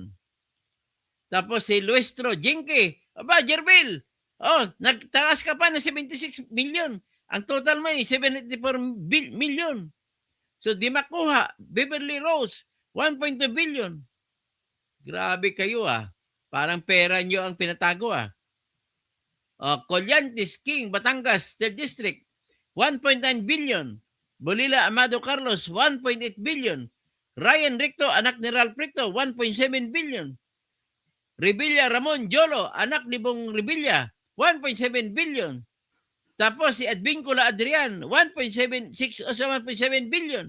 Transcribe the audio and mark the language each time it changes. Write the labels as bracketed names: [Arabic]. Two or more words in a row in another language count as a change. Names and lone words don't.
[Filipino] Tapos si Luestro Jinke, Jervil, nagtaas ka pa ng 76 million. Ang total mo ay 74 million. So di makuha, Beverly Rose, 1.2 billion. Grabe kayo, parang pera nyo ang pinatago, Collantes King, Batangas, 3rd District, 1.9 billion. Bolila Amado Carlos, 1.8 billion. Ryan Ricto, anak ni Ralph Ricto, 1.7 billion. Revilla Ramon Jolo, anak ni Bong Revilla, 1.7 billion. Tapos si Advincula Adrian, 1.7 billion.